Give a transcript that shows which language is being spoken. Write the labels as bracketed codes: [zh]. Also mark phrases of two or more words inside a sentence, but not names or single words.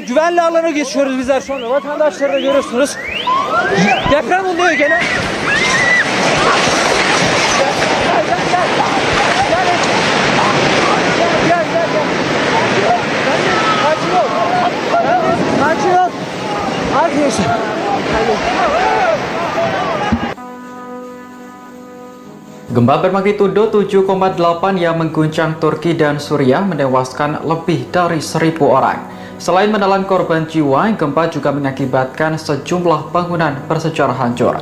[tr] Güvenli alana geçiyoruz bizler şu anda. Vatandaşları da görüyorsunuz. Deprem oluyor gene. Sakin ol. Arkadaşlar. [id] Gempa bermagnitudo 7,8 yang mengguncang Turki dan Suriah menewaskan lebih dari 1.000 orang. Selain menelan korban jiwa, gempa juga mengakibatkan sejumlah bangunan bersejarah hancur.